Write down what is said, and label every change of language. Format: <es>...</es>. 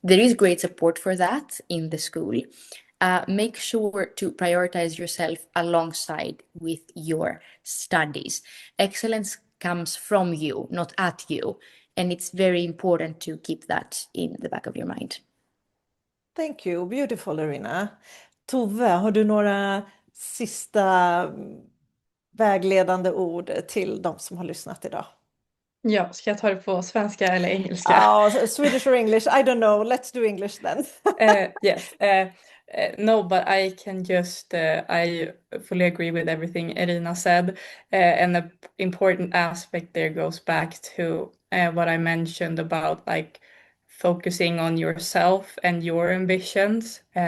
<en>There is great support for that in the school. Make sure to prioritize yourself alongside with your studies. Excellence comes from you, not at you. And it's very important to keep that in the back of your mind. Thank you. Beautiful, Erina.</en> <sv>Tove, har du några sista vägledande ord till de som har lyssnat idag? Ja, ska jag ta det på svenska eller engelska?</sv> <en>Swedish or English, I don't know. Let's do English then. Yes. No, but I can just, I fully agree with everything Erina said. And the important aspect there goes back to what I mentioned about like focusing on yourself and your ambitions.</en>